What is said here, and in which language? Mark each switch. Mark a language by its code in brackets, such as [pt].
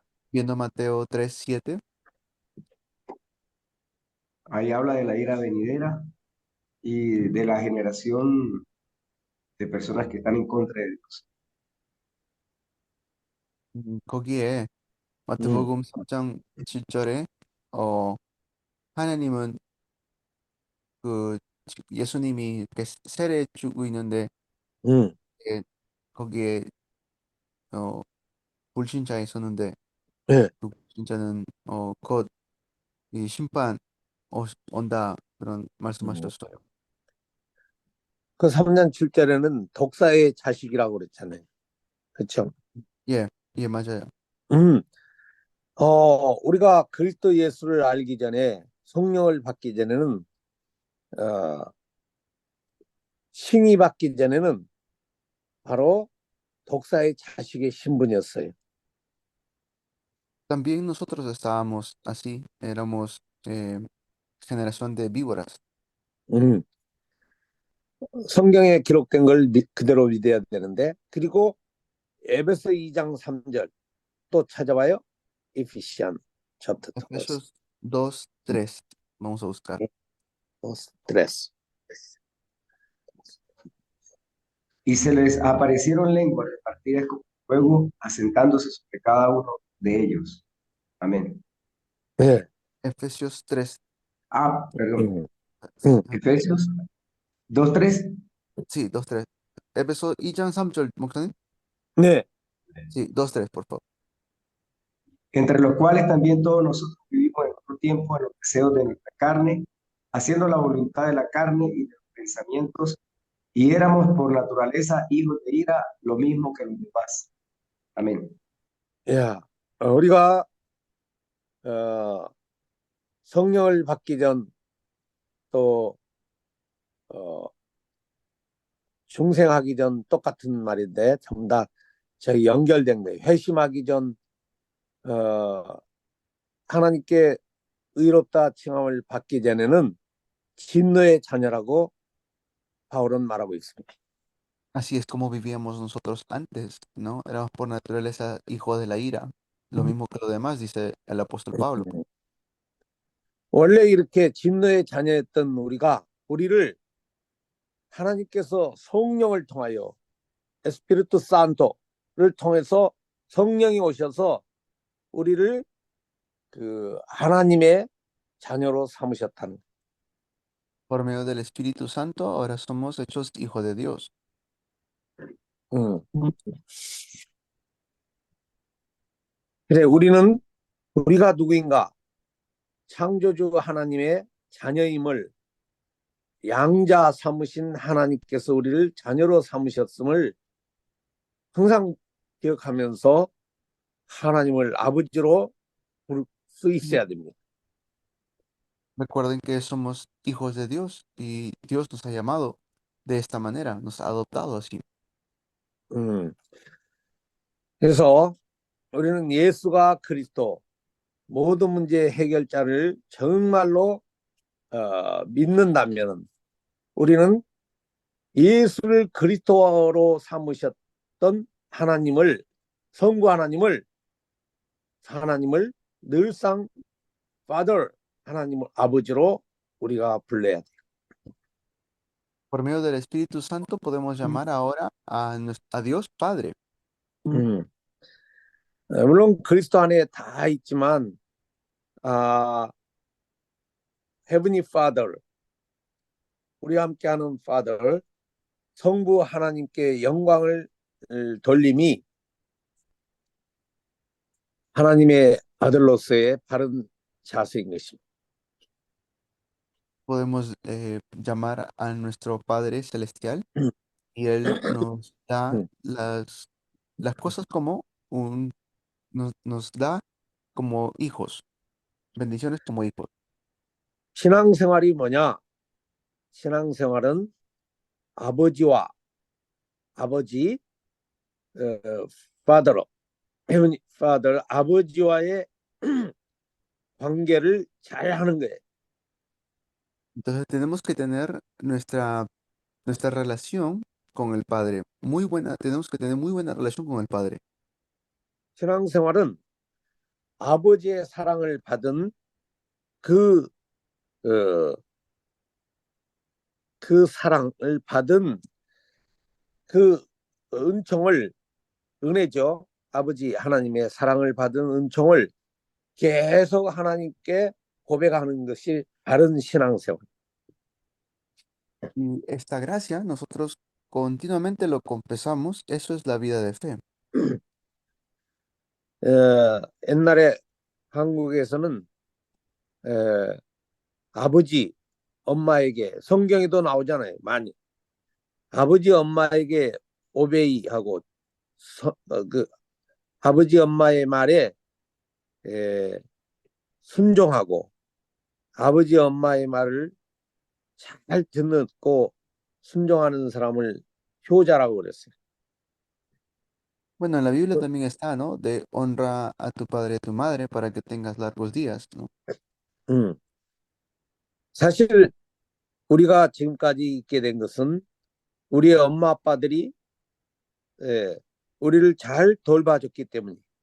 [es] Viendo Mateo 3, 7, Ahí habla de la ira venidera y de la generación de personas que están en contra de Dios. [ko] 거기에 마태복음 3장 7절에 하나님은 그 예수님이 이렇게 세례 주고 있는데 음, 예, 거기에 어, 불신자 있었는데 예. 그 불신자는 곧 이 심판 온다 그런 말씀하셨어요. 그 3장 7절에는 독사의 자식이라고 그랬잖아요. 그렇죠? 예, 예, 맞아요. 음, 우리가 그리스도 예수를 알기 전에 성령을 받기 전에는 칭의 받기 전에는 바로 독사의 자식의 신분이었어요. [es] También nosotros estábamos así, éramos generación de víboras. [ko] 음, 성경에 기록된 걸 그대로 믿어야 되는데 그리고 에베소 2장 3절 또 찾아봐요. [en] Ephesians chapter 2 [es] Efesios 2, 3. Vamos a buscar. 3. Y se les aparecieron lenguas repartidas como fuego, asentándose sobre cada uno de ellos. Amén. [ko] 네. [es] Efesios 3. Perdón. 음. Efesios 2:3. Sí, 2, 3. [ko] 에베소 2장 3절 목사님? 네. [es] Sí, 2, 3, por favor. Entre los cuales también todos nosotros vivimos en otro tiempo en los deseos de nuestra carne, haciendo la voluntad de la carne y de los pensamientos, y éramos por naturaleza hijos de ira, lo mismo que los demás. Amén. [ko] 야, 우리가 성령을 받기 전 또 중생하기 전 똑같은 말인데 전부 다 저희 연결된 거예요. 회심하기 전 하나님께 의롭다 칭함을 받기 전에는 진노의 자녀라고 바울은 말하고 있습니다. [es] Así es como vivíamos nosotros antes, ¿no? Éramos por naturaleza hijos de la ira. Lo mismo que los demás, dice el apóstol Pablo. [ko] 원래 이렇게 진노의 자녀였던 우리를 하나님께서 성령을 통하여 에스피리투 산토를 통해서 성령이 오셔서 우리를 그 하나님의 자녀로 삼으셨다는 거예요. [es] Por medio del Espíritu Santo, ahora somos hechos hijos de Dios. [ko] 그래, 우리가 누구인가? 창조주 하나님의 자녀임을 양자 삼으신 하나님께서 우리를 자녀로 삼으셨음을 항상 기억하면서 하나님을 아버지로 부를 수 있어야 됩니다. [es] Recuerden que somos hijos de Dios y Dios nos ha llamado de esta manera, nos ha adoptado así. [ko] 음, 그래서 우리는 예수가 그리스도 모든 문제 해결자를 정말로 믿는다면 우리는 예수를 그리스도로 삼으셨던 하나님을 성부 하나님을 늘상 Father 하나님을 아버지로 우리가 불러야 돼요. [es] Por medio del Espíritu Santo podemos llamar ahora a Dios Padre. 음. [ko] 물론 그리스도 안에 다 있지만 [en] Heavenly Father [ko] 우리와 함께하는 Father 성부 하나님께 영광을 돌림이 하나님의 아들로서의 바른 자세인 것입니다. [es] Podemos llamar a nuestro Padre Celestial y Él nos da 음. las cosas como nos da como hijos, bendiciones como hijos. [ko] 신앙생활이 뭐냐? 신앙생활은 아버지 [en] Father, Heavenly Father [ko] 아버지와의 관계를 잘 하는 거예요. [es] Entonces tenemos que tener nuestra relación con el Padre muy buena, tenemos que tener muy buena relación con el Padre. [ko] 신앙생활은 아버지의 사랑을 받은 그, 어, 그 사랑을 받은 그 은혜죠. 아버지 하나님의 사랑을 받은 은총을 계속 하나님께 고백하는 것이 바른 신앙생활. [es] Y esta gracia nosotros continuamente lo confesamos, eso es la vida de fe. [ko] 옛날에 한국에서는 아버지, 엄마에게 성경에도 나오잖아요. 많이. 아버지, 엄마에게 오베이하고 그 아버지, 엄마의 말에 순종하고 아버지, 엄마의 말을 잘 듣고 순종하는 사람을 효자라고 그랬어요. [es] Bueno, en la Biblia también está, ¿no? De honra a tu padre y a tu madre para que tengas largos días, ¿no? [ko] 사실 우리가 지금까지 있게 된 것은 우리의 엄마 아빠들이 우리를 잘 돌봐줬기 때문에.